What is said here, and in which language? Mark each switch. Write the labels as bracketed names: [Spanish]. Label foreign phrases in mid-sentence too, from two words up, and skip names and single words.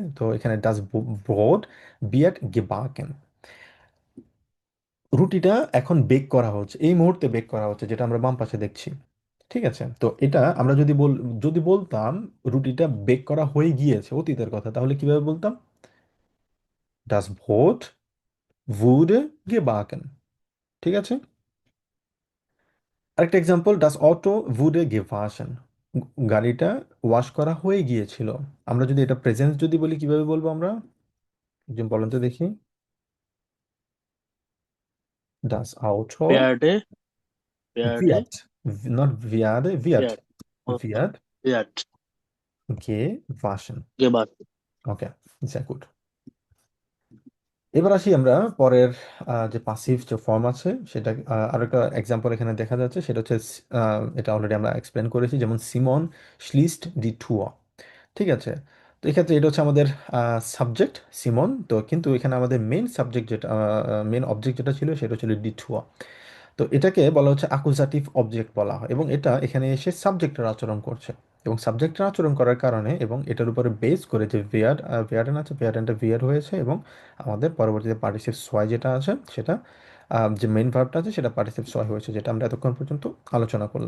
[Bangla] তো এখানে [German] das Brot wird gebacken, [Bangla] রুটিটা এখন বেক করা হচ্ছে, এই মুহূর্তে বেক করা হচ্ছে, যেটা আমরা বাম পাশে দেখছি। ঠিক আছে, তো এটা আমরা যদি বলতাম রুটিটা বেক করা হয়ে গিয়েছে অতীতের কথা, তাহলে কিভাবে বলতাম? [German] das Brot wurde gebacken। [Bangla] ঠিক আছে, আরেকটা এক্সাম্পল, [German] das Auto wurde gewaschen, [Bangla] গাড়িটা ওয়াশ করা হয়ে গিয়েছিল। আমরা যদি এটা প্রেজেন্স যদি বলি কিভাবে বলবো আমরা, একজন বলেন তো দেখি। [German] das Auto Werde, werde, wird, not werde, wird, werde, okay, wird wird gewaschen। gebacken. [Bangla] ওকে, [German] sehr gut। [Bangla] এবার আসি আমরা পরের যে পাসিভ যে ফর্ম আছে সেটা, আরো একটা এক্সাম্পল এখানে দেখা যাচ্ছে, সেটা হচ্ছে এটা অলরেডি আমরা এক্সপ্লেন করেছি, যেমন সিমন [German] schließt die Tür। [Bangla] ঠিক আছে, তো এক্ষেত্রে এটা হচ্ছে আমাদের সাবজেক্ট সিমন, তো কিন্তু এখানে আমাদের মেন সাবজেক্ট যেটা, মেন অবজেক্ট যেটা ছিল সেটা ছিল ডিঠুয়া। তো এটাকে বলা হচ্ছে অ্যাকুজাটিভ অবজেক্ট বলা হয়, এবং এটা এখানে এসে সাবজেক্টের আচরণ করছে, এবং সাবজেক্টের আচরণ করার কারণে এবং এটার উপরে বেস করে যে ভিয়ার্ডেন আছে, ভিয়ার্ডেনটা ভিয়ার হয়েছে, এবং আমাদের পরবর্তীতে [German] Partizip zwei [Bangla] যেটা আছে সেটা, যে মেইন ভার্বটা আছে সেটা পার্টিসিপ সোয় হয়েছে, যেটা আমরা এতক্ষণ পর্যন্ত আলোচনা করলাম।